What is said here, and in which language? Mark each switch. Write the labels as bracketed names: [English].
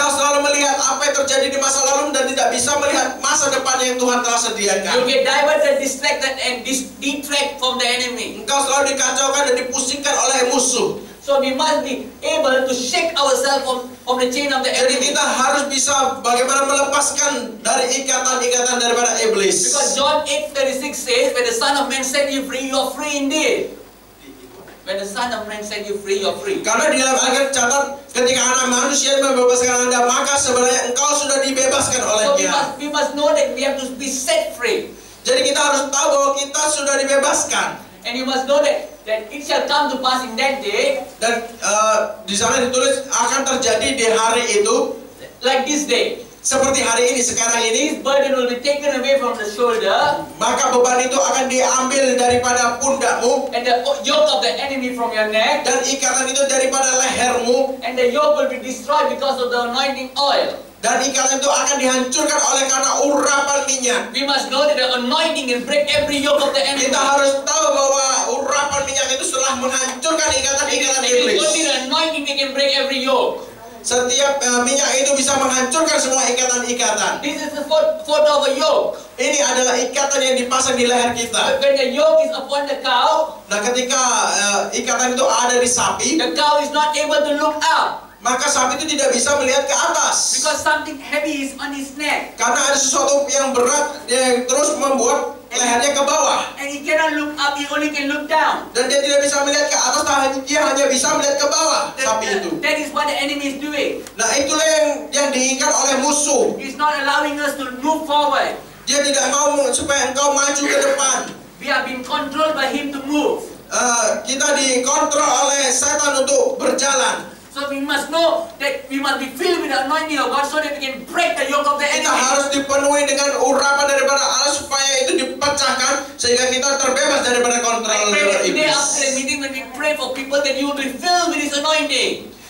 [Indonesian] Engkau selalu melihat apa yang terjadi di masa lalu dan tidak bisa melihat masa depan yang Tuhan telah sediakan. [English] You get diverted, distracted, and detract from the enemy. [Indonesian] Engkau selalu dikacaukan dan dipusingkan oleh musuh. [English] So we must be able to shake ourselves from the chain of the [Indonesian] Jadi [English] enemy. [Indonesian] kita harus bisa bagaimana melepaskan dari ikatan-ikatan daripada iblis. [English] Because John 8:36 says, when the Son of Man set you free, you are free indeed. When the Son of Man set you free, you are free. [Indonesian] Karena di dalam Alkitab catat, ketika anak manusia membebaskan Anda, maka sebenarnya engkau sudah dibebaskan [English] So [Indonesian] olehnya. [English] we must know that we have to be set free. [Indonesian] Jadi kita harus tahu bahwa kita sudah dibebaskan. [English] And you must know that it shall come to pass in that day, [Indonesian] Dan di sana ditulis akan terjadi di hari itu [English] like this day. [Indonesian] seperti hari ini, sekarang ini. [English] This burden will be taken away from the shoulder, [Indonesian] Maka beban itu akan diambil daripada pundakmu, [English] and the yoke of the enemy from your neck, [Indonesian] dan ikatan itu daripada lehermu, [English] and the yoke will be destroyed because of the anointing oil. [Indonesian] dan ikatan itu akan dihancurkan oleh karena urapan minyak. [English] We must know that the anointing will break every yoke of the enemy. [Indonesian] Kita harus tahu bahwa urapan minyak itu telah menghancurkan ikatan-ikatan [English] It is [Indonesian] iblis. [English] only the anointing that can break every yoke. [Indonesian] Setiap minyak itu bisa menghancurkan semua ikatan-ikatan. [English] This is the photo of a yoke. [Indonesian] Ini adalah ikatan yang dipasang di leher kita. [English] When the yoke is upon the cow, [Indonesian] Nah, ketika ikatan itu ada di sapi, [English] the cow is not able to look up [Indonesian] maka sapi itu tidak bisa melihat ke atas. [English] because something heavy is on his neck, [Indonesian] Karena ada sesuatu yang berat yang terus membuat lehernya ke bawah. [English] and he cannot look up. He only can look down. [Indonesian] Dan dia tidak bisa melihat ke atas, dia hanya bisa melihat ke bawah, sapi itu. [English] That is what the enemy is doing. [Indonesian] Nah, itulah yang diinginkan oleh musuh. [English] He's not allowing us to move forward. [Indonesian] Dia tidak mau supaya engkau maju ke depan. [English] We are being controlled by him to move. [Indonesian] Kita dikontrol oleh setan untuk berjalan. [English] So we must know that we must be filled with the anointing of God so that we can break the yoke of the [Indonesian] Kita [English] enemy. [Indonesian] harus dipenuhi dengan urapan daripada Allah supaya itu dipecahkan sehingga kita terbebas daripada kontrol [English] I pray that today [Indonesian] iblis. [English] after the meeting when we pray for people that you will be filled with His anointing.